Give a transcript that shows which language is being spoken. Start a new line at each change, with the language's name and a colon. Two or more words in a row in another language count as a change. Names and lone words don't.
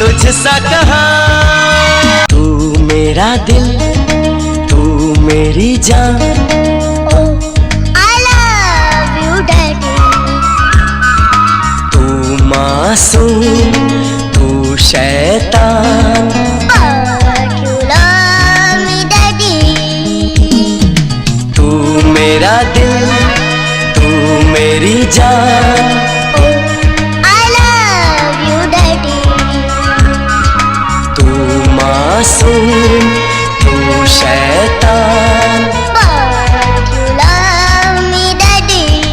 Hindi: सा कहा। तू मेरा दिल, तू मेरी जान,
English: I love you, Daddy.
Hindi: तू मासूम, तू शैतान,
English: But you love me, Daddy.
Hindi: तू मेरा दिल, तू मेरी जान,
English: I love you, Daddy.
Hindi: तू मासूम, तू शैतान,
English: But you love me, Daddy.